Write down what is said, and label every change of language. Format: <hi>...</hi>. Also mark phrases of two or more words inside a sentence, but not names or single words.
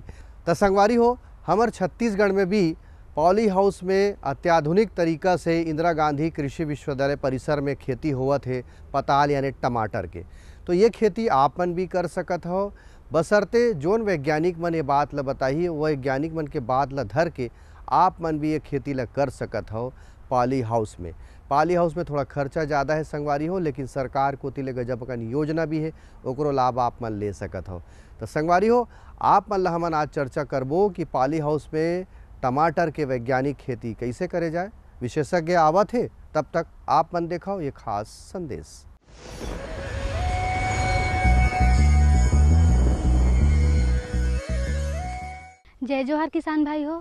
<hne>तो संगवारी हो हमर छत्तीसगढ़ में भी</hne> <en>poly house</en> <hne>में अत्याधुनिक तरीका से इंदिरा गांधी कृषि विश्वविद्यालय परिसर में खेती होवत है पताल यानी टमाटर के। तो ये खेती आप मन भी कर सकत हो, बशर्ते जोन वैज्ञानिक मन ये बात ला बताही वो वैज्ञानिक मन के बात ला धर के आप मन भी ये खेती ला कर सकत हो</hne> <en>poly house</en> <hne>में।</hne> <en>poly house</en> <hne>में थोड़ा खर्चा ज़्यादा है संगवारी हो, लेकिन सरकार को तिले गजब का योजना भी है, ओकरो लाभ आप मन ले सकत हो। तो संगवारी हो आप मन ला हमन आज चर्चा करबो कि</hne> <en>poly house</en> <hne>में टमाटर के वैज्ञानिक खेती कैसे करे जाए। विशेषज्ञ आवत है, तब तक आप मन देखो ये खास संदेश। जय जोहार किसान भाई हो।</hne>